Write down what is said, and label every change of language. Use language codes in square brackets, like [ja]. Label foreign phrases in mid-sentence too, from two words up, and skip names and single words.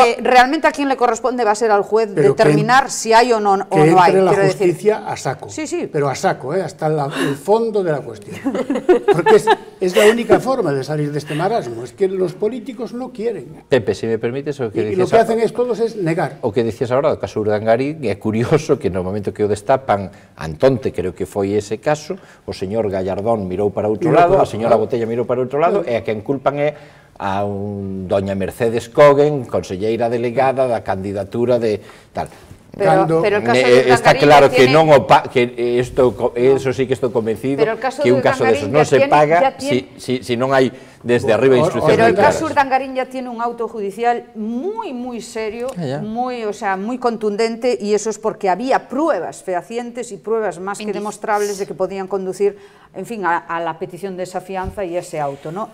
[es] Pero realmente a quien le corresponde va a ser al juez determinar si hay o no hay. Que entre la justicia a saco, pero a saco, hasta el fondo de la cuestión. Porque es la única forma de salir de este marasmo. Es que los políticos no quieren. Pepe, si me permites, [gl] o que [es] y lo que hacen todos es negar. [gl] O que dicías agora, o caso Urdangarín, é curioso que no momento que o destapan, Antonte, creo que foi ese caso, o señor Gallardón mirou para outro lado, a señora Botella mirou para outro lado, e a quen culpan é a doña Mercedes Cogen, conselleira delegada da candidatura de tal. [es] Pero el caso de [gl] está claro que non eso sí que estou convencido que un caso de esos non se paga si non hai desde arriba instrucciones. [es] Pero el caso Urdangarín ya tiene un auto judicial muy serio, muy contundente, y eso es porque había pruebas fehacientes y pruebas más que demostrables de que podían conducir, en fin, a la petición de esa fianza y ese auto, ¿no?